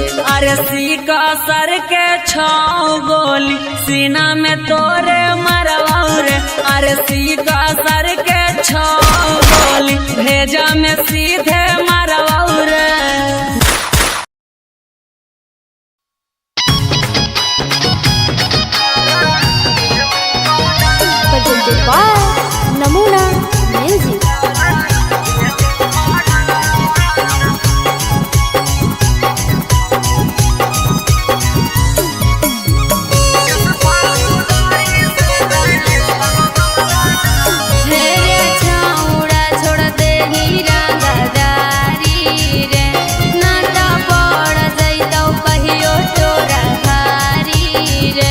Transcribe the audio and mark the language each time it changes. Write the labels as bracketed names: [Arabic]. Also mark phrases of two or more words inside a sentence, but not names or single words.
[Angika] अरे सीका सर के 6 गोली सीना में तोरे मरवाऊ रे, अरे सीका सर के 6 गोली भेजा में सीधे मरवाऊ रे। [English] presented by Namuna Music. [Angika] मेरे छाउड़ा छोड़ दे हीरा गदारी रे, नाटा पड़ जइतौ कहियो तोरा भारी रे।